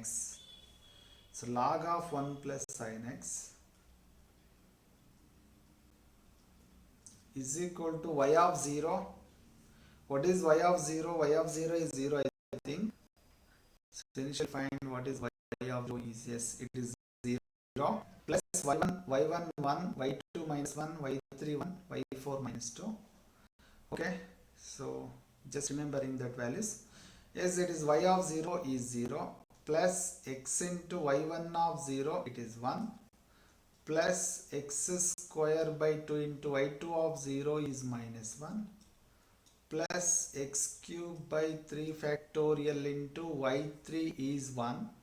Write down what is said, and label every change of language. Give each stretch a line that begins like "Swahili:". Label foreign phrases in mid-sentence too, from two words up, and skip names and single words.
English: So log of 1 plus sin x is equal to y of 0. What is y of 0? Y of 0 is 0, I think. So initially find what is y of 0 is, yes, it is 0 plus y1 1, y2 minus 1, y3 1, y4 minus 2. Okay, so just remembering that values. Yes, it is y of 0 is 0 plus x into y1 of 0, it is 1 plus x square by 2 into y2 of 0 is minus 1 plus x cube by 3 factorial into y3 is 1